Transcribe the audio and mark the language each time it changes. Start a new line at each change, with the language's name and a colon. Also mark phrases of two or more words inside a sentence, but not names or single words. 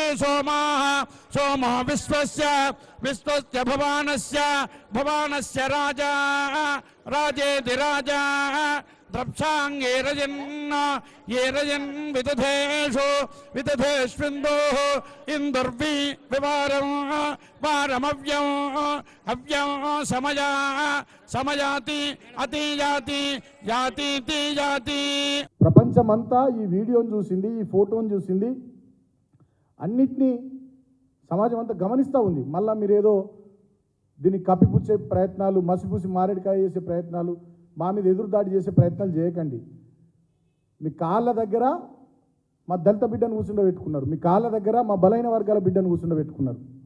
Sanskrit: सोमाः सोमो विश्वस्य विश्वस्य भवानस्य भवानस्य राजा राजेति राजा द्रप्सां ये रजन् विदधेषु विदधेष्विन्दोः इन्दुर्वि विवारं वारमव्यं अव्यं समया समयाति अतियाति यातीति याति
Telugu: ప్రపంచమంతా ఈ వీడియోని చూసింది, ఈ ఫోటోని చూసింది, అన్నిటినీ సమాజం అంతా గమనిస్తూ ఉంది. మళ్ళీ మీరేదో దీన్ని కప్పిపుచ్చే ప్రయత్నాలు, మసిపూసి మారేడుకాయ చేసే ప్రయత్నాలు, మా మీద ఎదురుదాడి చేసే ప్రయత్నాలు చేయకండి. మీ కాళ్ళ దగ్గర మా దళిత బిడ్డను కూర్చుండబెట్టుకున్నారు, మీ కాళ్ళ దగ్గర మా బలైన వర్గాల బిడ్డను కూర్చుండబెట్టుకున్నారు.